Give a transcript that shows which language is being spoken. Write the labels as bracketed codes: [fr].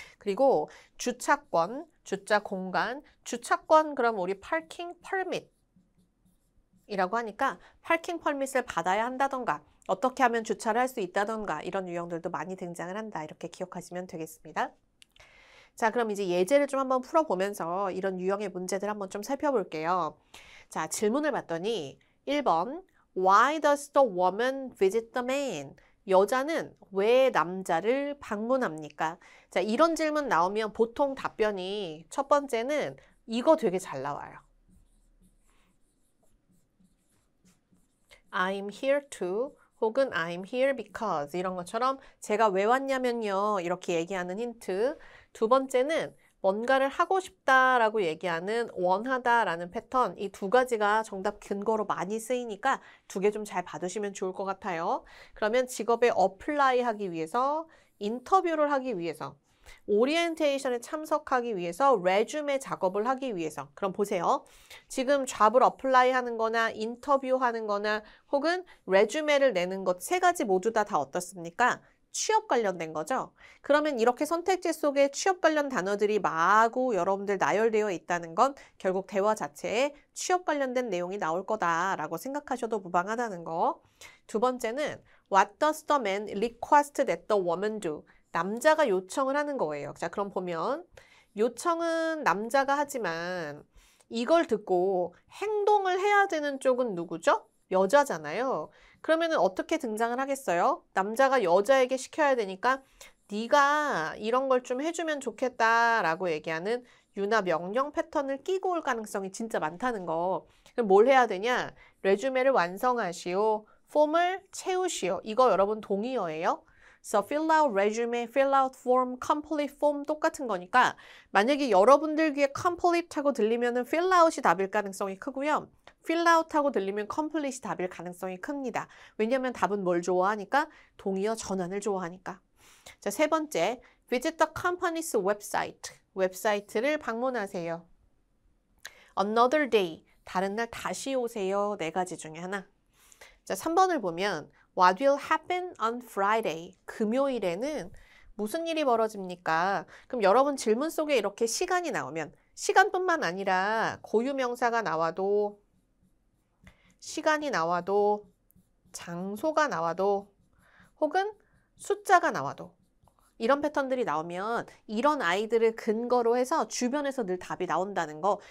[ko] 그리고 주차권, 주차 공간, 주차권 그럼 우리 파킹 퍼밋 이라고 하니까 파킹 퍼밋을 받아야 한다던가 어떻게 하면 주차를 할 수 있다던가 이런 유형들도 많이 등장을 한다. 이렇게 기억하시면 되겠습니다. 자, 그럼 이제 예제를 좀 한번 풀어보면서 이런 유형의 문제들 한번 좀 살펴볼게요. 자, 질문을 봤더니 1번 [en] Why does the woman visit the man? [ko] 여자는 왜 남자를 방문합니까? 자, 이런 질문 나오면 보통 답변이 첫 번째는 이거 되게 잘 나와요. [en] I'm here to [ko] 혹은 [en] I'm here because [ko] 이런 것처럼 제가 왜 왔냐면요 이렇게 얘기하는 힌트. 두 번째는 뭔가를 하고 싶다라고 얘기하는 원하다라는 패턴. 이 두 가지가 정답 근거로 많이 쓰이니까 두 개 좀 잘 봐두시면 좋을 것 같아요. 그러면 직업에 어플라이 하기 위해서, 인터뷰를 하기 위해서, 오리엔테이션에 참석하기 위해서, 레주메 작업을 하기 위해서. 그럼 보세요. 지금 잡을 어플라이 하는 거나 인터뷰 하는 거나 혹은 레주메를 내는 것 세 가지 모두 다 어떻습니까? 취업 관련된 거죠. 그러면 이렇게 선택지 속에 취업 관련 단어들이 마구 여러분들 나열되어 있다는 건 결국 대화 자체에 취업 관련된 내용이 나올 거다라고 생각하셔도 무방하다는 거. 두 번째는 [en] What does the man request that the woman do? [ko] 남자가 요청을 하는 거예요. 자, 그럼 보면 요청은 남자가 하지만 이걸 듣고 행동을 해야 되는 쪽은 누구죠? 여자잖아요. 그러면은 어떻게 등장을 하겠어요? 남자가 여자에게 시켜야 되니까 네가 이런 걸 좀 해주면 좋겠다라고 얘기하는 유나 명령 패턴을 끼고 올 가능성이 진짜 많다는 거. 그럼 뭘 해야 되냐? 레주메를 완성하시오. 폼을 채우시오. 이거 여러분 동의어예요? [en] So fill out resume, fill out form, complete form [ko] 똑같은 거니까 만약에 여러분들 귀에 [en] complete [ko] 하고 들리면은 [en] fill out이 [ko] 답일 가능성이 크고요. fill out 하고 들리면 complete이 답일 가능성이 큽니다. 왜냐하면 답은 뭘 좋아하니까? 동의어 전환을 좋아하니까. 자, 세 번째, [en] visit the company's website. [ko] 웹사이트를 방문하세요. [en] Another day, [ko] 다른 날 다시 오세요. 네 가지 중에 하나. 자, 3번을 보면 [en] What will happen on Friday? [ko] 금요일에는 무슨 일이 벌어집니까? 그럼 여러분 질문 속에 이렇게 시간이 나오면 시간뿐만 아니라 고유명사가 나와도, 시간이 나와도, 장소가 나와도, 혹은 숫자가 나와도 이런 패턴들이 나오면 이런 아이들을 근거로 해서 주변에서 늘 답이 나온다는 거.